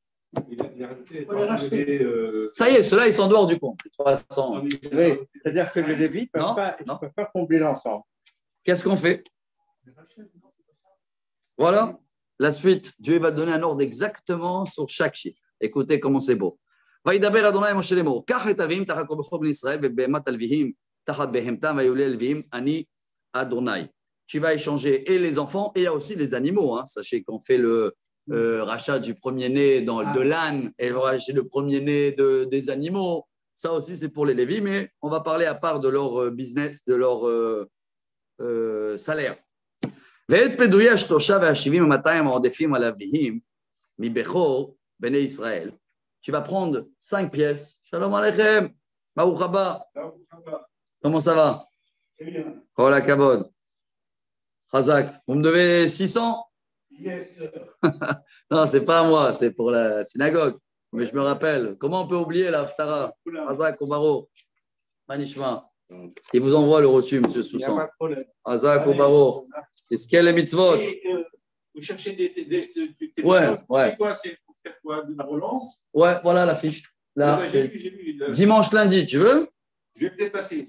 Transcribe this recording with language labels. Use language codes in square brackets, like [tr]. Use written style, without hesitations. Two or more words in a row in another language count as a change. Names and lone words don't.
[fr] Ça y est, ceux-là, ils sont dehors du compte. 300. Oui, c'est-à-dire que les Lévis ne peuvent pas combler l'ensemble. Qu'est-ce qu'on fait? Voilà. La suite, Dieu va donner un ordre exactement sur chaque chiffre. Écoutez comment c'est beau. [he] וידבר אדוני משה לאמור, קח את הלוויים תחת כל בכור בני ישראל ובהמת הלוויים תחת בהמתם ויולי הלוויים אני אדוני. [fr] Tu vas échanger et les enfants et il y a aussi les animaux. Hein. Sachez qu'on fait le rachat du premier-né de l'âne et on va acheter le premier-né des animaux. Ça aussi, c'est pour les Lévis, mais on va parler à part de leur business, de leur salaire. [he] ואת פדויי השלושה והשבעים ומאתיים העודפים על אביהם מבכור בני ישראל. [fr] Tu vas prendre 5 pièces. [he] שלום עליכם. ברוך הבא. [fr] Comment ça va? Très bien. Hola Kabod. Chazak, vous me devez 600? Yes. Non, c'est pas à moi, c'est pour la synagogue. Mais je me rappelle. Comment on peut oublier la Haftara? [he] חזק וברוך. מה נשמע. [fr] Il vous envoie le reçu, monsieur Soussan. [he] חזק וברוך. [fr] Est-ce qu'il y a les mitzvot? Vous cherchez des ouais. C'est quoi? C'est pour faire quoi? De la relance? Ouais, voilà la fiche. Là, j'ai vu, dimanche, lundi, tu veux? Je vais peut-être passer.